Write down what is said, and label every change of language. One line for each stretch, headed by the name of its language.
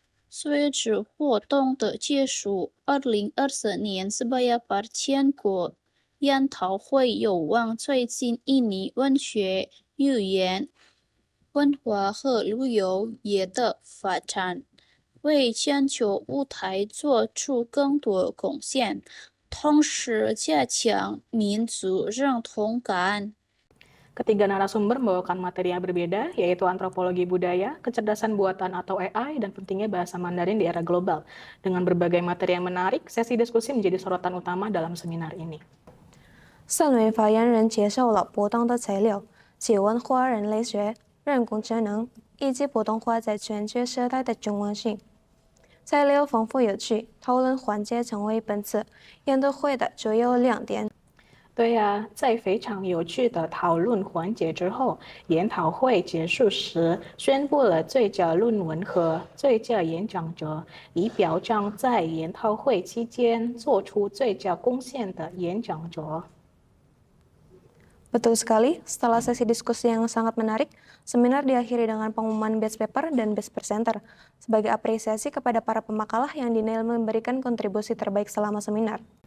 Chinese: 随着活动的结束，2024年Sebayapar全国研讨会有望推进印尼文学、语言、文化和旅游业的发展，为全球舞台做出更多贡献，同时加强民族认同感。
Indonesian: Ketiga narasumber membawakan materi yang berbeda, yaitu antropologi budaya, kecerdasan buatan atau AI, dan pentingnya bahasa Mandarin di era global. Dengan berbagai materi yang menarik, sesi diskusi menjadi sorotan utama dalam seminar ini.
Chinese: 3位发言人介绍了不同的材料，即文化人类学、人工智能以及普通话在全球时代的重要性。材料丰富有趣，讨论环节成为本次研讨会的主要亮点。对呀，在非常有趣的讨论环节之后，研讨会结束时宣布了最佳论文和最佳演讲者，以表彰在研讨会期间做出最佳贡献的演讲者。
Indonesian: Betul sekali, setelah sesi diskusi yang sangat menarik, seminar diakhiri dengan pengumuman
English: best paper
Indonesian: dan
English: best presenter
Indonesian: sebagai apresiasi kepada para pemakalah yang dinilai memberikan kontribusi terbaik selama seminar.